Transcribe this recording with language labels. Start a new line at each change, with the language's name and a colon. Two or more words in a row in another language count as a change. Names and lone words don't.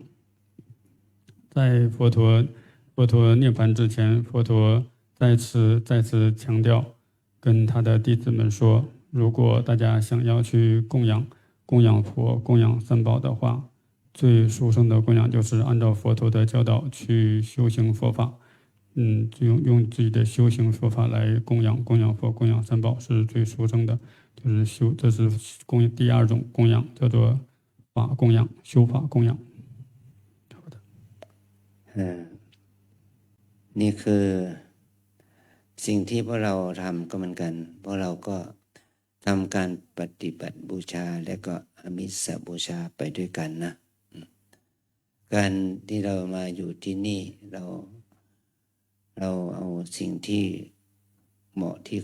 Chinese: 在佛陀涅槃之前，佛陀再次强调，跟他的弟子们说，如果大家想要去供养佛、供养三宝的话，最殊胜的供养就是按照佛陀的教导去修行佛法。就用自己的修行佛法来供养佛、供养三宝是最殊胜的，就是这是第二种供养，叫做法供养，修法供养。
Thai: นี่คือสิ่งที่พวกเราทำก็เหมือนกันพวกเราก็ทำการปฏิบัติบูชาและก็อามิสบูชาไปด้วยกันนะการที่เรามาอยู่ที่นี่เราเอาสิ่งที่เหมาะที่